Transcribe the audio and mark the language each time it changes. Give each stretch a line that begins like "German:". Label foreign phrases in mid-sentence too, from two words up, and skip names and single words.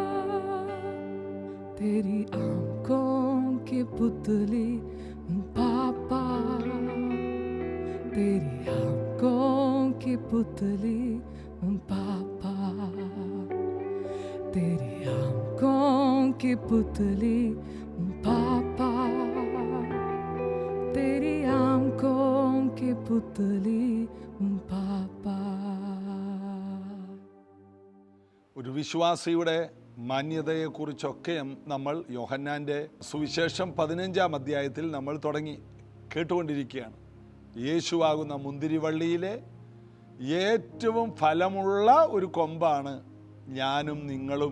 Hindi: तेरी आंखों के पुतली हूँ पापा, तेरी आंखों की पुतली हूँ पापा, तेरी आंखों की पुतली हूँ पापा, तेरी आंखों की पुतली हूँ पापा।
Malayalam: ഒരു വിശ്വാസിയുടെ മാന്യതയെക്കുറിച്ചൊക്കെ നമ്മൾ യോഹന്നാൻ്റെ സുവിശേഷം 15-ാം അധ്യായത്തിൽ നമ്മൾ തുടങ്ങി കേട്ടുകൊണ്ടിരിക്കുകയാണ്. യേശുവാകുന്ന മുന്തിരിവള്ളിയിലെ ഏറ്റവും ഫലമുള്ള ഒരു കൊമ്പാണ് ഞാനും നിങ്ങളും.